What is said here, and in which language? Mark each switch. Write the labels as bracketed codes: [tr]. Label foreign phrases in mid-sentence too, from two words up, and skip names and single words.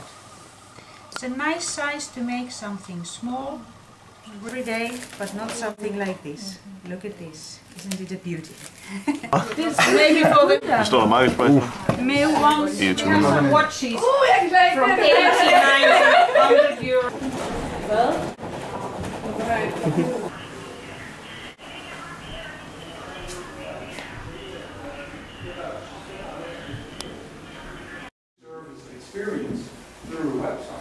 [en] It's a nice size to make something small every day, but not something like this. Look at this. Isn't it a beauty? This maybe for the [da] Der står der meget spredt. [en] male ones. Here's some watches from 89 €100. Experience through a website.